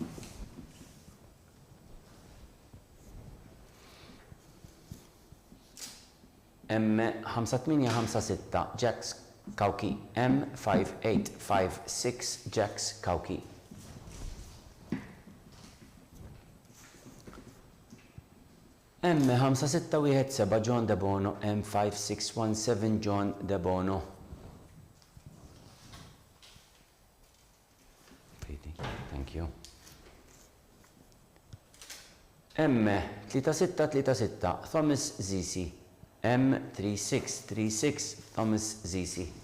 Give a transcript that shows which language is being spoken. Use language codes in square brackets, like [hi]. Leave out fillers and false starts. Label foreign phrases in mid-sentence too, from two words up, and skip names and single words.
[mt] M5856 Jax Kauki, M5856 Jax Kauki. M5617 John De Bono, M5617 John De Bono. [en] Thank you. [mt] M3636 Thomas Zisi, M3636 Thomas Zisi.